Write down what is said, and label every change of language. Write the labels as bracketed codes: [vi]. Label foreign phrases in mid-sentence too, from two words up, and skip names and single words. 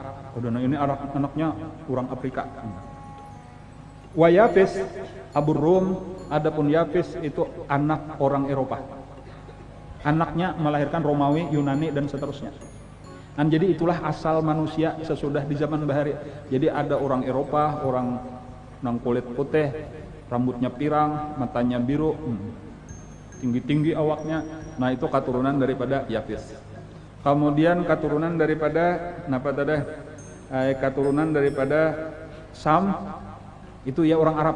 [bjn] Udah, nah ini anaknya orang Afrika. [ar] ويافث أبو الروم, [bjn] adapun Yafis itu anak orang Eropa. Anaknya melahirkan Romawi, Yunani dan seterusnya. Dan jadi itulah asal manusia sesudah di zaman bahari. Jadi ada orang Eropa, orang nang kulit putih, rambutnya pirang, matanya biru, tinggi-tinggi awaknya. Nah itu keturunan daripada Yafis. Kemudian keturunan daripada keturunan daripada Sam itu ya orang Arab.